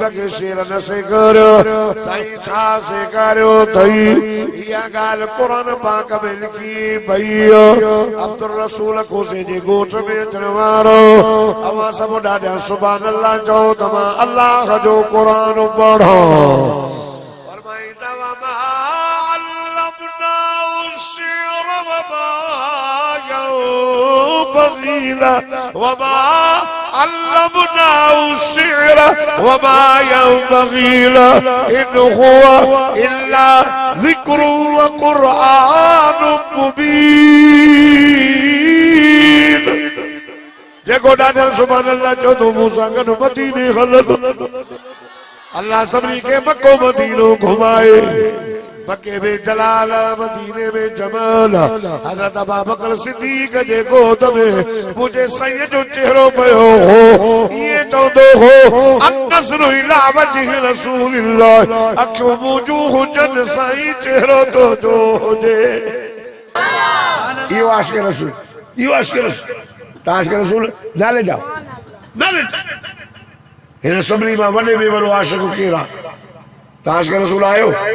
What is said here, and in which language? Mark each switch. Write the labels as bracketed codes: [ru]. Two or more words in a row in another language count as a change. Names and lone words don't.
[sd] खे शेर न सेखारियो साईं छा सेखारियो अथई इहा ॻाल्हि क़ुरान पाक में लिखी पई अब्दुल रसूल खोसे जे ॻोठ में अचण वारो अवां सभु ॾाढा [ar] سبحان الله [sd] चओ त मां अल्लाह जो क़ुरान पढ़ो [ar] وما علمناه الشعر وما ينبغي له إن هو إلا ذكر وقرآن [sd] مبين जेको ॾाढा [ar] سبحان الله [sd] चओ तो मूंसां गॾु मदीने हलंदो अल्लाह सभिनी खे मको मदीनो घुमाए मके में जलाल मदीने में जमाल हज़रत अबू बकर सिद्दीक जे गोद में मुझे साईं जो चेहरो पियो हो ये चवंदो हो [ar] النظر إلى وجه رسول الله [sd] अखियूं मुंहिंजूं हुजनि साईं चेहरो तो जो हुजे इहो आशिक़ रसूल इहो आशिक़ रसूल आशिक़ रसूल नाले जाओ नाले हिन सभिनी मां वॾे में वॾो आशिक़ केरु आहे आशिक़ रसूल आयो